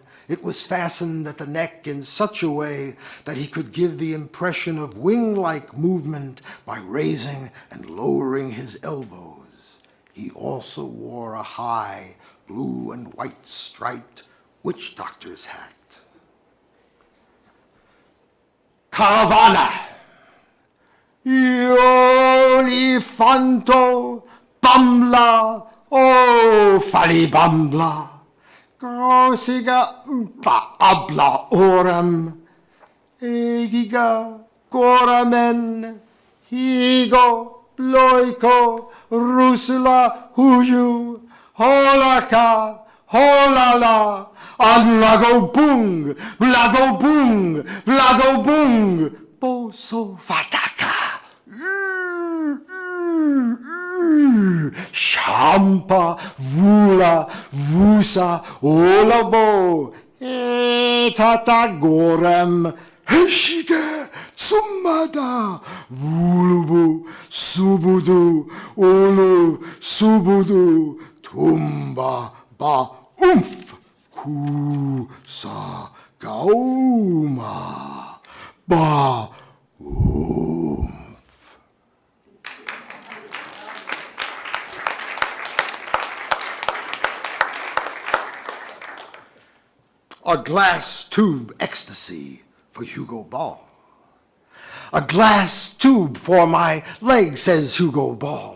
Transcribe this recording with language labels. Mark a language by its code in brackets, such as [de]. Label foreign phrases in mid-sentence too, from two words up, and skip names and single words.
[en] It was fastened at the neck in such a way that he could give the impression of wing-like movement by raising and lowering his elbows. He also wore a high blue and white striped witch doctor's hat. Caravana! Olifanto Bamla, oh Falibambla, Grosiga Abla Orem, Egiga Goramen, Higo, Bloiko, Rusula, Huju, Holaka, Holala, Blago Bung, Blago Bung, Blago Bung, Boso Fataka. Shampa, Vula, Vusa, Olabo, Tata Gorem, Heshige, Tsumada, Vulubu, Subudu, Olu, Subudu, Tumba, Ba, Kusa, Gauma, Ba, A glass tube ecstasy for Hugo Ball. A glass tube for my leg, says Hugo Ball.